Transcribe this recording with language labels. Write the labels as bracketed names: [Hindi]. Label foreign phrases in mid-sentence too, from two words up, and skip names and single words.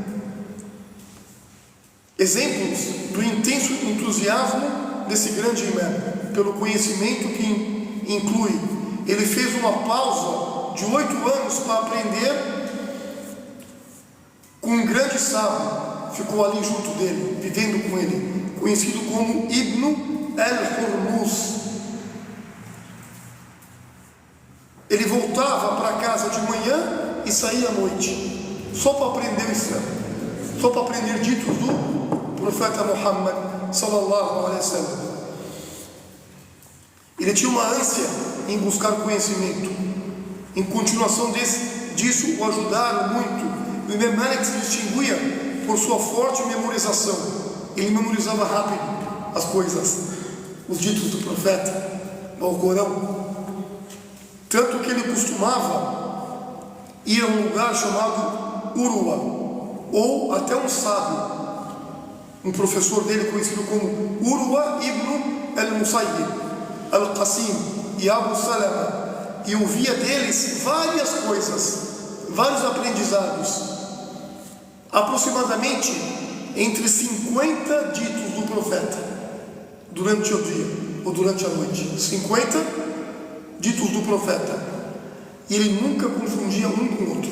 [Portuguese] Exemplos do intenso entusiasmo desse grande imam pelo conhecimento que inclui. Ele fez uma pausa de 8 anos para aprender com um grande sábio, ficou ali junto dele, vivendo com ele, conhecido como Ibn al-Hurmuz. Ele voltava para casa de manhã e saía à noite, só para aprender o Islã, só para aprender ditos do profeta Muhammad [Arabic] صلى الله عليه وسلم. [Portuguese] Ele tinha uma ânsia em buscar conhecimento. Em continuação disso, o ajudaram muito. O Imam Malik se distinguia por sua forte memorização. Ele memorizava rápido as coisas, os ditos do profeta, o Corão. Tanto que ele costumava ir a um lugar chamado Urwa, ou até um sábio, um professor dele conhecido como Urwa ibn al-Musayyib al-Qasim e Abu Salama, e ouvia deles várias coisas, vários aprendizados, aproximadamente entre 50 ditos do profeta durante o dia ou durante a noite. 50 ditos do profeta, e ele nunca confundia um com o outro.